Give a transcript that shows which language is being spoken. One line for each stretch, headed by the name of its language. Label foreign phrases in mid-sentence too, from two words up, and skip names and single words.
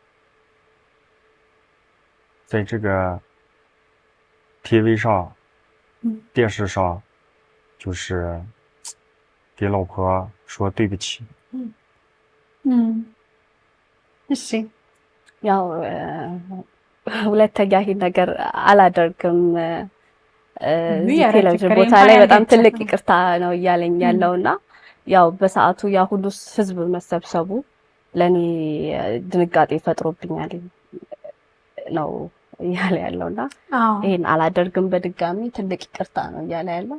Chinese: 在这个 TV 上电视上就是给老婆说对不起
Amharic: እሺ ያው ሁለተኛ ይሄን ነገር አላደርግም ቴሌቪዥን ቦታ ላይ በጣም ትልቅ ይቅርታ ነው እያለኝ ያለውና ያው በሰዓቱ ያ ሁሉ ህዝብ መሰብሰቡ ለኔ ድንጋጤ ፈጥሮብኛል ነው እያለ ያለውና ይሄን አላደርግም በድጋሚ ትልቅ ይቅርታ ነው እያለ ያለው